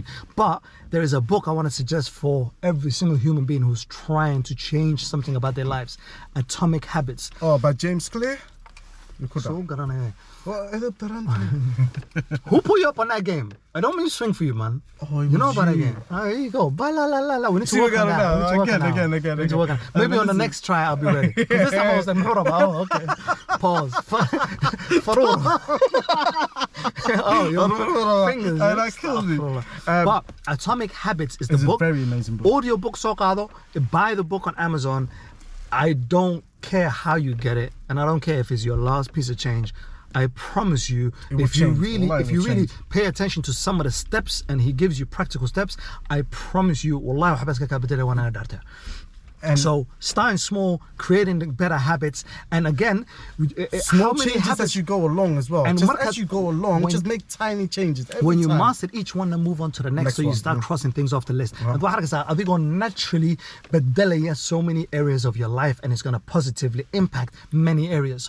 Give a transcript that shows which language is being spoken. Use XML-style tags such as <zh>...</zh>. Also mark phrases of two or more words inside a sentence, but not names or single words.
<en>But there is a book I want to suggest for every single human being who's trying to change something about their lives. Atomic Habits. Oh, by James Clear? So good on it. Oh, Who put you up on that game? I don't mean swing for you, man. Oh, it you know was about that you. game. Here you go. Ba la la la la. We need to See, work we on gotta that. know. We need to work Again, on again, that. again, We need to work on again. that. Maybe on the Listen. next try I'll be ready. 'Cause this time I was like, oh, okay. Pause. Farol. Oh, your fingers. And that kills me. But Atomic Habits is the It's a book. very amazing book. Audio book, Socado. Buy the book on Amazon. I don't care how you get it, and I don't care if it's your last piece of change. I promise you, will if you change. really, Wallahi, if it you will really change. pay attention to some of the steps, and he gives you practical steps, I promise you,</en> <ar>wallahi, وحبسك كابتن وانا دارته.</ar> <en>And So starting small, creating better habits, and again, how small many changes habits as you go along as well. And Just what as you go along, when- just make tiny changes every when you time. master each one and move on to the next, Next so you one, start yeah. crossing things off the list. And are they going to naturally بدل so many areas of your life, and it's going to positively impact many areas.</en>